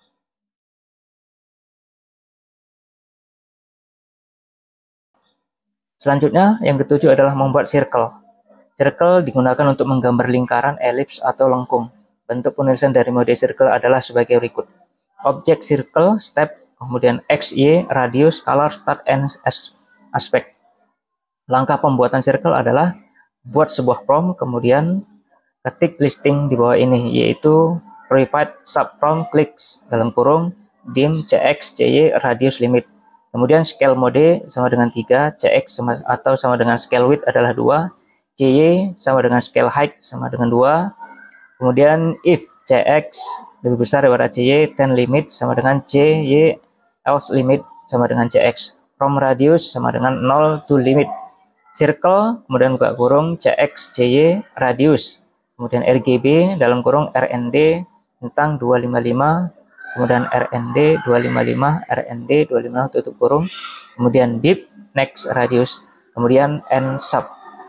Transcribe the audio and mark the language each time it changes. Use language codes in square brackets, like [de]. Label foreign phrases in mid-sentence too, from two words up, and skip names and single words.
[id] Selanjutnya, yang ketujuh adalah membuat circle. Circle digunakan untuk menggambar lingkaran, elips, atau lengkung. Bentuk penulisan dari mode circle adalah sebagai berikut. Objek circle, step, kemudian X, Y, [en] radius, color, start, and aspect. [id] Langkah pembuatan circle adalah buat sebuah prompt, kemudian ketik listing di bawah ini, yaitu [en] provide subprompt clicks, [id] dalam kurung, dim, cx, cy, [en] radius limit. [id] Kemudian [en] scale mode [id] sama dengan 3, cx atau sama dengan [en] scale width [id] adalah 2, cy sama dengan [en] scale height [id] sama dengan 2. Kemudian if cx lebih besar daripada cy, [en] then limit [id] sama dengan cy, [en] else limit [id] sama dengan cx. [en] From radius [id] sama dengan 0 [en] to limit. [id] Circle, kemudian buka kurung, cx, cy, radius. Kemudian RGB dalam kurung RND tentang 255. Kemudian RND 255, RND 255 tutup kurung, kemudian bip, [en] next radius, [id] kemudian [en] end sub.